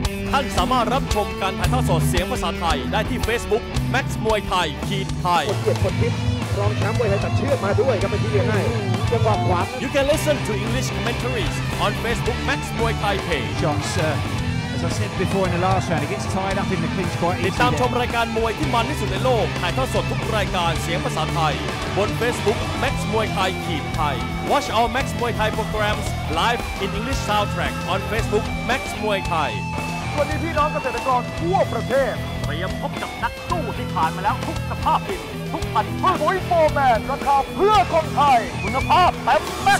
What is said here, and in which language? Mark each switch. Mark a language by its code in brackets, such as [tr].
[th] ท่านสามารถรับชมการถ่ายทอดสดเสียงภาษาไทยได้ที่ Facebook Max มวยไทยไทย คนเกียรติคนทิพย์รองแชมป์มวยไทยตัดเชือกมาด้วยครับเป็นที่เรียนให้จังหวะขวา [en] You can listen to English commentaries on Facebook Max มวยไทย page. Shots, as I said before in the last round, it gets tied up in the clinch quite easily. [th] ติดตามชมรายการมวยที่มันที่สุดในโลกถ่ายทอดสดทุกรายการเสียงภาษาไทยบน Facebook Max มวยไทยไทย [en] Watch our Max มวยไทย [th] programs live in English soundtrack on Facebook Max มวยไทย วันนี้พี่น้องเกษตรกรทั่วประเทศเตรียมพบกับนักสู้ที่ผ่านมาแล้วทุกสภาพดินทุกพันธุ์ปุ๋ยโฟร์แมนราคาเพื่อคนไทยคุณภาพเต็มแม็กซ์